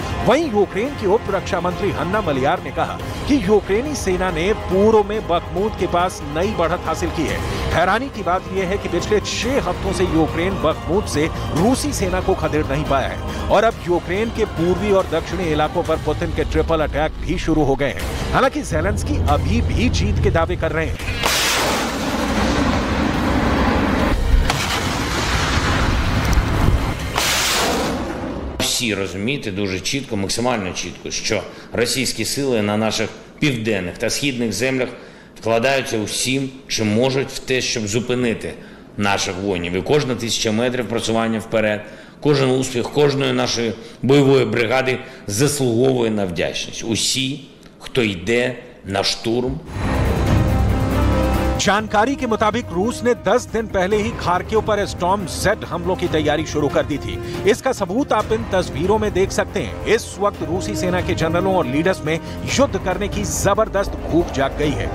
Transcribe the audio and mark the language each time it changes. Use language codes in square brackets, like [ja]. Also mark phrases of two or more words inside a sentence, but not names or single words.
[hi] वहीं यूक्रेन की उप रक्षा मंत्री हन्ना मलियार ने कहा कि यूक्रेनी सेना ने पूर्व में बखमूत के पास नई बढ़त हासिल की है। हैरानी की बात यह है कि पिछले 6 हफ्तों से यूक्रेन बखमूत से रूसी सेना को खदेड़ नहीं पाया है और अब यूक्रेन के पूर्वी और दक्षिणी इलाकों पर पुतिन के ट्रिपल अटैक भी शुरू हो गए हैं। हालांकि ज़ेलेंस्की अभी भी जीत के दावे कर रहे हैं। [uk] Всі розуміти дуже чітко, максимально чітко, що російські сили на наших південних та східних землях вкладаються усім, чим можуть в те, щоб зупинити наших воїнів. І кожна 1000 метрів просування вперед, кожен успіх кожної нашої бойової бригади заслуговує на вдячність. Усі, хто йде на штурм. [hi] जानकारी के मुताबिक रूस ने 10 दिन पहले ही खार्किव पर [en] storm jet [hi] हमलों की तैयारी शुरू कर दी थी। इसका सबूत आप इन तस्वीरों में देख सकते हैं। इस वक्त रूसी सेना के जनरलों और लीडर्स में युद्ध करने की जबरदस्त भूख जाग गई है।